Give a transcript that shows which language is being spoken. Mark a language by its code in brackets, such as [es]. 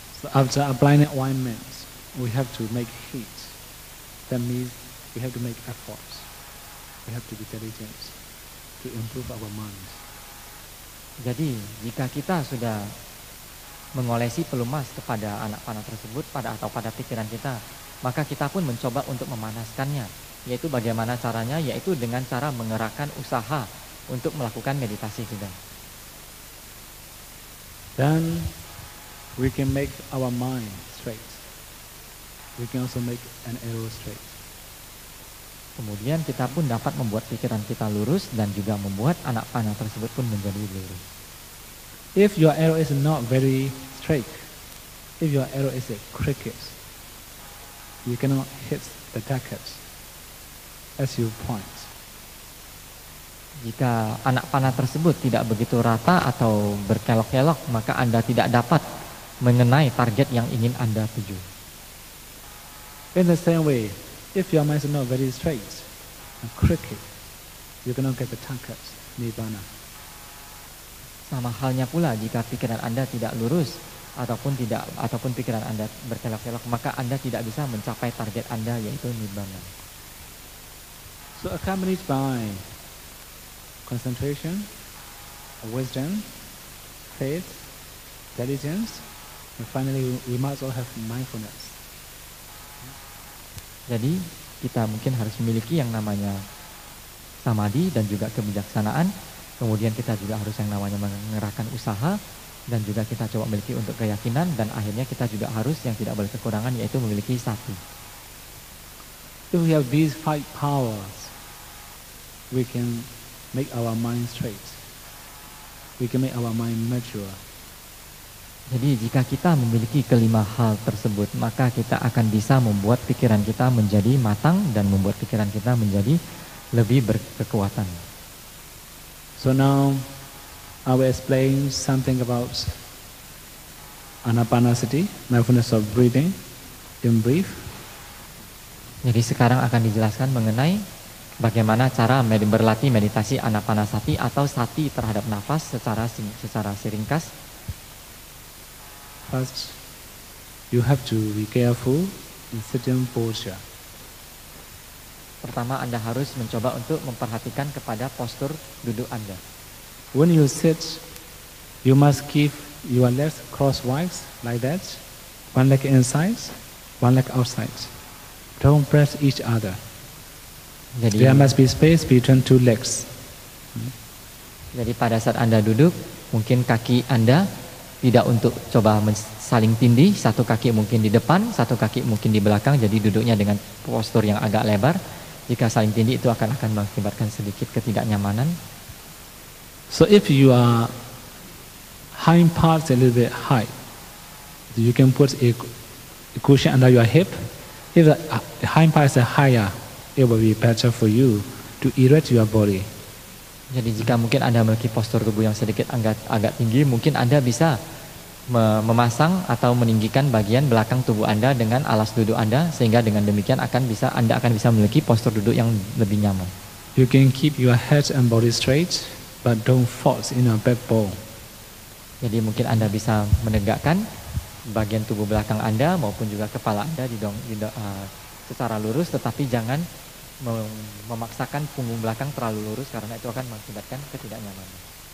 [en] So after applying alignment, we have to make heat. That means we have to make efforts. We have to be diligent to improve our minds. [id] Jadi jika kita sudah mengolesi pelumas kepada anak panah tersebut atau pada pikiran kita, maka kita pun mencoba untuk memanaskannya, yaitu bagaimana caranya, yaitu dengan cara mengerahkan usaha untuk melakukan meditasi kita. [en] Then we can make our mind straight. We can also make an arrow straight. [id] Kemudian kita pun dapat membuat pikiran kita lurus dan juga membuat anak panah tersebut pun menjadi lurus. [en] If your arrow is not very straight, if your arrow is a cricket, you cannot hit the target as you point. [id] Jika anak panah tersebut tidak begitu rata atau berkelok-kelok, maka Anda tidak dapat mengenai target yang ingin Anda tuju. [en] In the same way, if your mind is not very straight and cricket, you cannot get the target, nibbana. [id] Sama halnya pula jika pikiran Anda tidak lurus ataupun pikiran Anda berkelok-kelok, maka Anda tidak bisa mencapai target Anda, yaitu nibbana. [en] So accompanied by concentration, wisdom, faith, diligence, and finally we must all have mindfulness. [id] Jadi kita mungkin harus memiliki yang namanya samadhi dan juga kebijaksanaan. Kemudian kita juga harus yang namanya mengerahkan usaha, dan juga kita coba memiliki untuk keyakinan, dan akhirnya kita juga harus yang tidak boleh kekurangan, yaitu memiliki sati. [en] If we have these 5 powers, we can make our mind straight. We can make our mind mature. [id] Jadi jika kita memiliki kelima hal tersebut, maka kita akan bisa membuat pikiran kita menjadi matang dan membuat pikiran kita menjadi lebih berkekuatan. [en] So now I will explain something about Anapanasati, mindfulness of breathing in brief. [id] Jadi sekarang akan dijelaskan mengenai bagaimana cara berlatih meditasi anapanasati atau sati terhadap nafas secara ringkas. [en] First, you have to be careful in sitting posture. [id] Pertama, Anda harus mencoba untuk memperhatikan kepada postur duduk Anda. [en] When you sit, you must keep your legs crosswise like that. One leg inside, one leg outside. Don't press each other. There must be space between two legs. [id] Jadi pada saat Anda duduk, mungkin kaki Anda tidak untuk coba saling tindih, satu kaki mungkin di depan, satu kaki mungkin di belakang, jadi duduknya dengan postur yang agak lebar. Jika saling tindih itu akan mengakibatkan sedikit ketidaknyamanan. [en] So if you are hind parts a little bit high, you can put a cushion under your hip. If the hind parts are higher, it will be better for you to erect your body. [id] Jadi jika mungkin Anda memiliki postur tubuh yang sedikit agak tinggi, mungkin Anda bisa memasang atau meninggikan bagian belakang tubuh Anda dengan alas duduk Anda, sehingga dengan demikian Anda akan bisa memiliki postur duduk yang lebih nyaman. [en] You can keep your head and body straight, but don't force in your backbone. [id] Jadi mungkin Anda bisa menegakkan bagian tubuh belakang Anda maupun juga kepala Anda secara lurus, tetapi jangan memaksakan punggung belakang terlalu lurus karena itu akan mengakibatkan ketidaknyamanan.